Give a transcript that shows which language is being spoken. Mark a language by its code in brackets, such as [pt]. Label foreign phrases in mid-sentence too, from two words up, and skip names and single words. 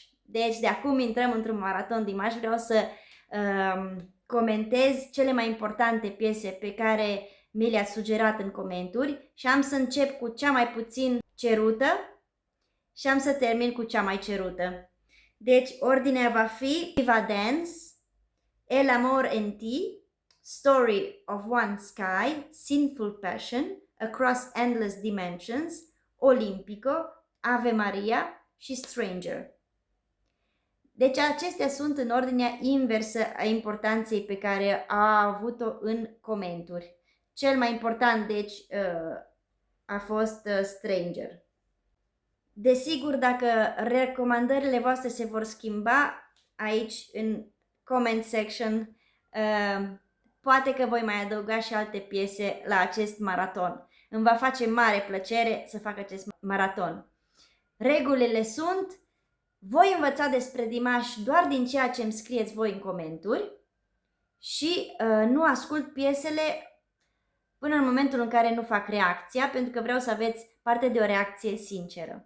[ro] Deci de acum intrăm într-un Maraton Dimash, vreau să comentez cele mai importante piese pe care mi le-ați sugerat în comentarii și am să încep cu cea mai puțin cerută și am să termin cu cea mai cerută. Deci ordinea va fi Viva Dance, El Amor en Ti, Story of One Sky, Sinful Passion, Across Endless Dimensions, Olimpico, Ave Maria și Stranger. Deci acestea sunt în ordinea inversă a importanței pe care a avut-o în comentarii. Cel mai important, deci, a fost Stranger. Desigur, dacă recomandările voastre se vor schimba aici, în [en] comment section, [ro] poate că voi mai adăuga și alte piese la acest maraton. Îmi va face mare plăcere să fac acest maraton. Regulile sunt: voi învăța despre Dimash doar din ceea ce îmi scrieți voi în comentarii și nu ascult piesele până în momentul în care nu fac reacția, pentru că vreau să aveți parte de o reacție sinceră.